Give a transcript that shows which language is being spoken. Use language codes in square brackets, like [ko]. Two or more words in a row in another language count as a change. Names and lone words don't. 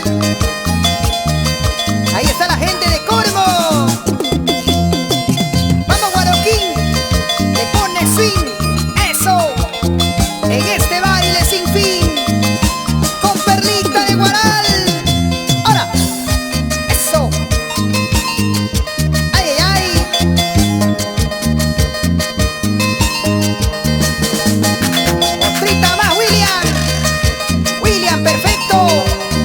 [es] Ahí está la gente de Cormo. ¡Vamos, Guaroquín! ¡Le pone swing! ¡Eso! En este baile sin fin, con Perlita de Guaral. ¡Ahora! ¡Eso! ¡Ay, ay, ay! Otrita más, William. William, perfecto.